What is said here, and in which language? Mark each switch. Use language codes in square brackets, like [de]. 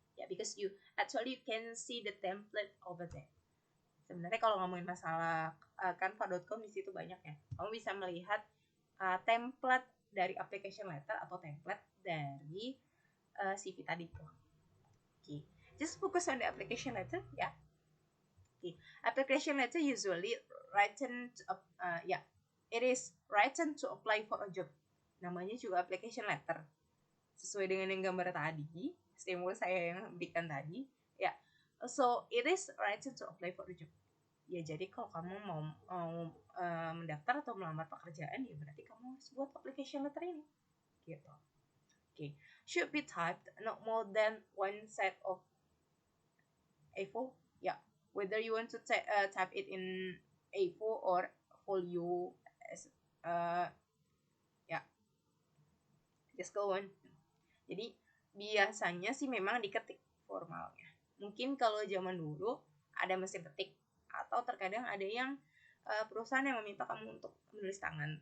[en] Yeah, because you actually can see the template over there. [id] Sebenarnya kalau ngomongin masalah canva.com di situ banyak ya. Kamu bisa melihat template dari application letter atau template dari CV tadi tuh. [en] Okay. Just focus on the application letter, yeah. Okay. Application letter usually written to, it is written to apply for a job. [id] Namanya juga application letter. Sesuai dengan yang gambar tadi, stimulus saya yang berikan tadi, ya. [en] So it is written to apply for a job. [id] Ya jadi kalau kamu mau mendaftar atau melamar pekerjaan ya berarti kamu harus buat application letter ini, gitu. [en] Okay. Should be typed not more than one set of A4. Yeah. Whether you want to type it in A4 or folio, yeah. Just go on. [id] Jadi biasanya sih memang diketik formalnya. Mungkin kalau zaman dulu ada mesin ketik atau terkadang ada yang perusahaan yang meminta kamu untuk menulis tangan.